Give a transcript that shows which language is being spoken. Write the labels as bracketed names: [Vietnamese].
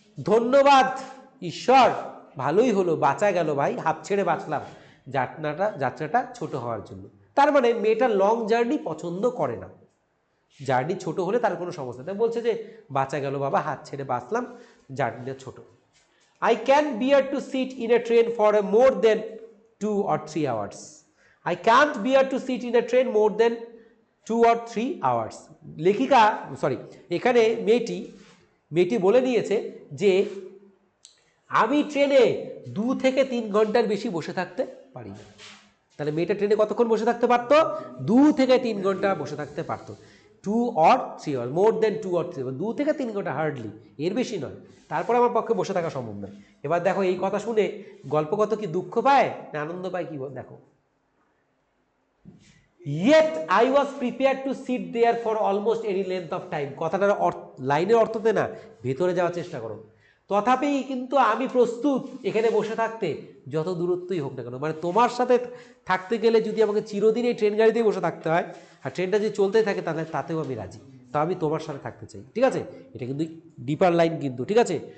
[Bangla] ধন্যবাদ ঈশ্বর, ভালোই হলো, বাঁচা গেল ভাই, হাত ছেড়ে বাঁচলাম যাত্রাটা ছোট হওয়ার জন্য। তার মানে মেয়েটা লং জার্নি পছন্দ করে না, জার্নি ছোট হলে তার কোনো সমস্যা নেই। বলছে যে বাঁচা গেল বাবা, হাত ছেড়ে বাঁচলাম, জার্নিটা ছোট। [English] I can bear to sit in a train for a more than 2 or 3 hours. I can't bear to sit in a train more than 2 or 3 hours. [Bangla] লেখিকা এখানে মেয়েটি বলে নিয়েছে যে আমি ট্রেনে 2 থেকে 3 ঘন্টার বেশি বসে থাকতে পারি না। তাহলে মেয়েটা ট্রেনে কতক্ষণ বসে থাকতে পারতো? 2 থেকে 3 ঘন্টা বসে থাকতে পারতো। [English] 2 or 3 hours, more than 2 or 3 hours, [Bangla] 2 থেকে 3 ঘন্টা [English] hardly, [Bangla] এর বেশি নয়। তারপরে আমার পক্ষে বসে থাকা সম্ভব নয়। এবার দেখো এই কথা শুনে গল্পকথ কি দুঃখ পায় না আনন্দ পায়? কি দেখো, [English] yet I was prepared to sit there for almost any length of time. [Bangla] কথাটার লাইনের অর্থতে না, ভেতরে যাওয়ার চেষ্টা করো। তথাপি কিন্তু আমি প্রস্তুত এখানে বসে থাকতে, যত দূরত্বই হোক না কেন। মানে তোমার সাথে থাকতে গেলে যদি আমাকে চিরদিন এই ট্রেন গাড়িতেই বসে থাকতে হয়, আর ট্রেনটা যদি চলতেই থাকে, তাহলে তাতেও আমি রাজি। তা আমি তোমার সাথে থাকতে চাই, ঠিক আছে? এটা কিন্তু ডিপার লাইন কিন্তু, ঠিক আছে?